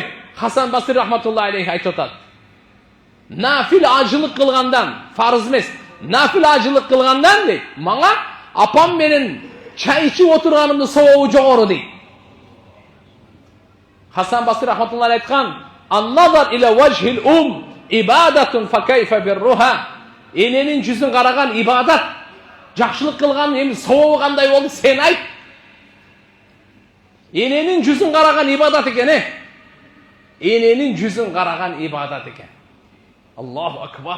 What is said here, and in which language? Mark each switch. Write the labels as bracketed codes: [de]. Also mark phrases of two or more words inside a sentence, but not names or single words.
[ky] Хасан Басри [ar] رحمة الله عليه [ky] айтып атат: нафил ажылык кылгандан, фарыз эмес, нафил ажылык кылгандан дейт, мага апам менен чай ичип отурганымдын сообу жогору дейт. [ar] حسن البصري رحمة الله عليه айткан: "النظر إلى وجه عبادة فكيف برها". [ky] Эненин жүзүн караган ибадат, жакшылык кылган эми сообу кандай болду сен айт. Эненин жүзүн караган ибадат экен, Эненин жүзүн караган ибадат экен. [ar] الله أكبر.